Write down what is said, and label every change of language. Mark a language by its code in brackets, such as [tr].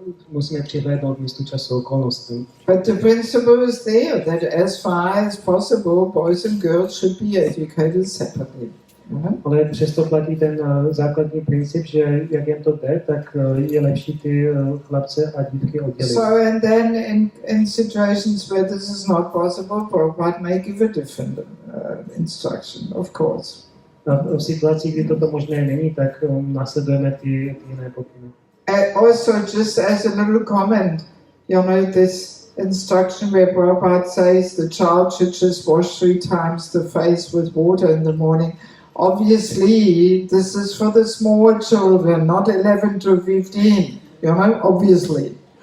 [cs] Musíme přihlédnout místu času okolností. [en] But the principle is there that as far as possible, boys and girls should be educated separately. [cs] Ale přesto platí ten základní princip, že jak jen to jde, tak je lepší ty chlapce a dívky oddělit. [en] So and then in situations where this is not possible, Prabhupada may give a different instruction, of course. [cs] A v situacích, kdy toto možné není, tak následujeme ty jiné pokyny. [en] Also, just as a little comment, this instruction where Prabhupada says the child should just wash 3 times the face with water in the morning. Obviously, this is for the small children, not 11 to 15, obviously.